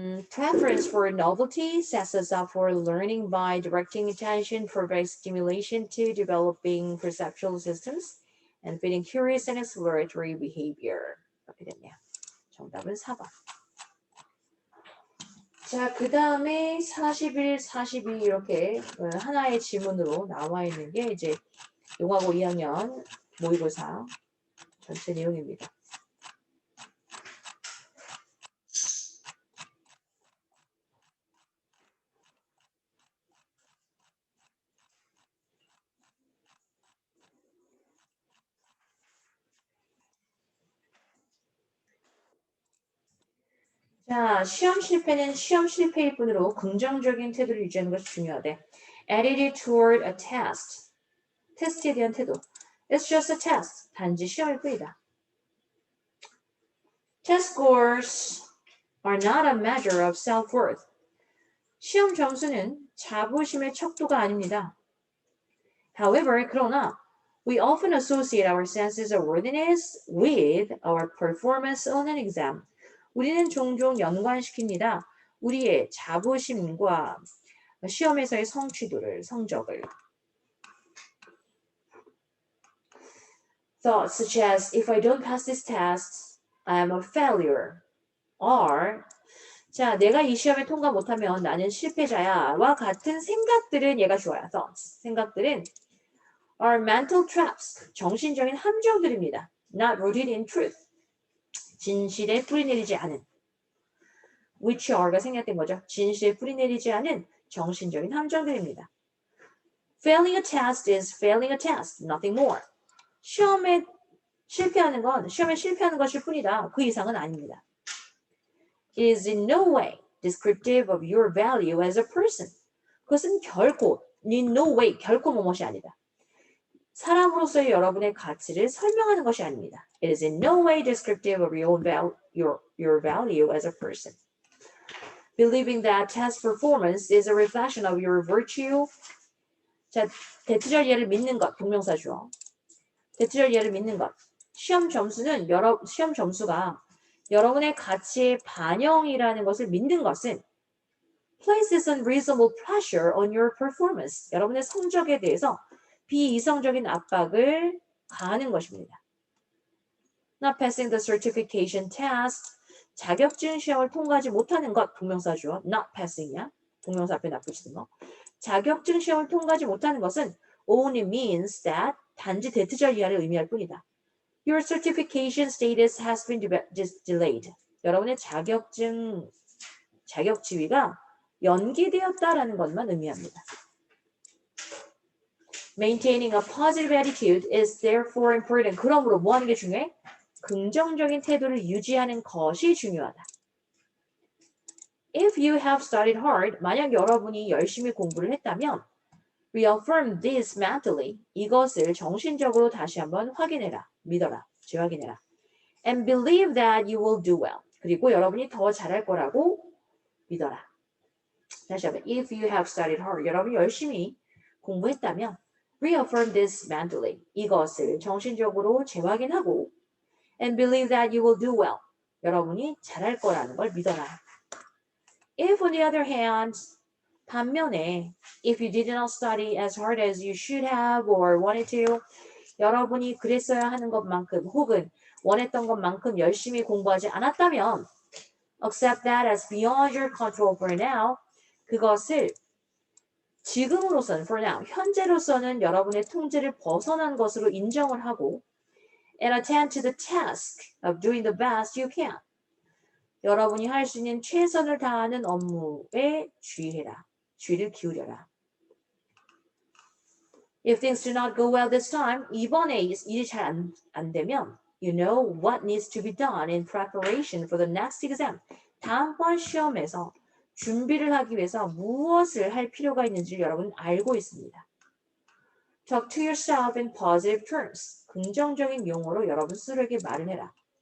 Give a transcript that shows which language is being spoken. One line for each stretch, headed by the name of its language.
English: Preference for novelty sets us up for learning by directing attention, providing stimulation to developing perceptual systems, and feeding curious and exploratory behavior.
Korean: 이렇게 됐네요. 정답은 4번. 자, 그 다음에 41, 42 이렇게 하나의 지문으로 나와 있는 게 이제 용화고 2학년 모의고사 전체 내용입니다. 자, 시험 실패는 시험 실패일 뿐으로 긍정적인 태도를 유지하는 것이 중요하대.
English: Attitude toward a test.
Korean: 테스트에 대한 태도.
English: It's just a test.
Korean: 단지 시험일 뿐이다.
English: Test scores are not a measure of self-worth.
Korean: 시험 점수는 자부심의 척도가 아닙니다.
English: However,
Korean: 그러나
English: we often associate our senses of worthiness with our performance on an exam.
Korean: 우리는 종종 연관시킵니다. 우리의 자부심과 시험에서의 성적을.
English: Thoughts such as, if I don't pass this test, I am a failure.
Korean: Or, 자, 내가 이 시험에 통과 못하면 나는 실패자야와 같은 생각들은 얘가 좋아요.
English: Thoughts.
Korean: 생각들은
English: are mental traps.
Korean: 정신적인 함정들입니다.
English: Not rooted in truth.
Korean: 진실에 뿌리내리지 않은
English: which are
Korean: 가 생략된 거죠. 진실에 뿌리내리지 않은 정신적인 함정들입니다.
English: Failing a test is failing a test, nothing more.
Korean: 시험에 실패하는 것일 뿐이다. 그 이상은 아닙니다.
English: It is in no way descriptive of your value as a person.
Korean: 그것은 결코,
English: in no way,
Korean: 결코 무엇이 아니다. 사람으로서의 여러분의 가치를 설명하는 것이 아닙니다.
English: It is in no way descriptive of your value as a person. believing that test performance is a reflection of your virtue.
Korean: 자, 대체절 예를 믿는 것, 동명사 주어. 대체절 예를 믿는 것. 시험 점수가 여러분의 가치의 반영이라는 것을 믿는 것은
English: places unreasonable pressure on your performance.
Korean: 여러분의 성적에 대해서 비이성적인 압박을 가하는 것입니다.
English: Not passing the certification test.
Korean: 자격증 시험을 통과하지 못하는 것, 동명사 주어.
English: Not passing이야.
Korean: 동명사 앞에 납붙이는 거. 자격증 시험을 통과하지 못하는 것은
English: only means that
Korean: 단지 대체절 이하를 의미할 뿐이다.
English: Your certification status has been delayed.
Korean: 여러분의 자격 지위가 연기되었다라는 것만 의미합니다.
English: Maintaining a positive attitude is therefore important.
Korean: 그러므로 뭐 하는 게 중요해? 긍정적인 태도를 유지하는 것이 중요하다.
English: If you have studied hard,
Korean: 만약 여러분이 열심히 공부를 했다면
English: reaffirm this mentally.
Korean: 이것을 정신적으로 다시 한번 확인해라. 믿어라. 재확인해라.
English: And believe that you will do well.
Korean: 그리고 여러분이 더 잘할 거라고 믿어라. 다시 한번.
English: If you have studied hard.
Korean: 여러분이 열심히 공부했다면
English: reaffirm this mentally.
Korean: 이것을 정신적으로 재확인하고
English: and believe that you will do well.
Korean: 여러분이 잘할 거라는 걸 믿어라.
English: If on the other hand,
Korean: 반면에
English: if you did not study as hard as you should have or wanted to,
Korean: 여러분이 그랬어야 하는 것만큼 혹은 원했던 것만큼 열심히 공부하지 않았다면
English: accept that as beyond your control for now.
Korean: 그것을 지금으로서는
English: for now,
Korean: 현재로서는 여러분의 통제를 벗어난 것으로 인정을 하고
English: and attend to the task of doing the best you can.
Korean: 여러분이 할 수 있는 최선을 다하는 업무에 주의를 기울여라.
English: If things do not go well this time,
Korean: 이번에 일이 잘 안 되면
English: you know what needs to be done in preparation for the next exam.
Korean: 다음번 시험에서 준비를 하기 위해서 무엇을 할 필요가 있는지 여러분 알고 있습니다.
English: Talk to yourself in positive terms.
Korean: 긍정적인 용어로 여러분 스스로에게 말을 해라.